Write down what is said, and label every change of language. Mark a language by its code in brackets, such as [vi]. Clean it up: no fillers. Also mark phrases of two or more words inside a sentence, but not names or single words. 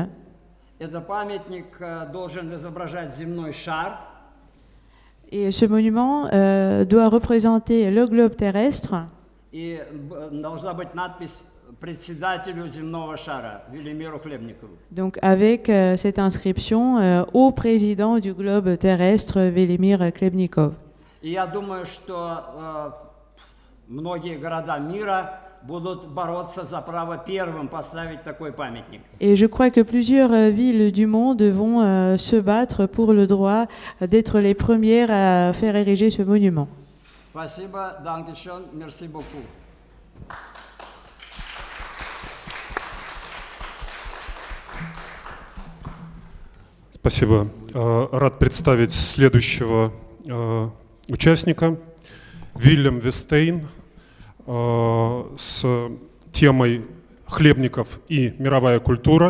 [ru] Это памятник должен изображать земной шар. [fr] Et ce monument doit représenter le globe terrestre. [ru] И должна быть надпись председателю земного шара Велимиру Хлебникову. [fr] Donc avec cette inscription au président du globe terrestre Velimir Khlebnikov. [ru] И я думаю, что многие города мира будут бороться за право первым поставить такой памятник. [fr] Et je crois que plusieurs villes du monde vont se battre pour le droit d'être les premières à faire ériger ce monument. Спасибо, dankeschön, merci beaucoup. [ru] Спасибо. Рад представить следующего участника, Вильям Вестейн, с темой «Хлебников и мировая культура».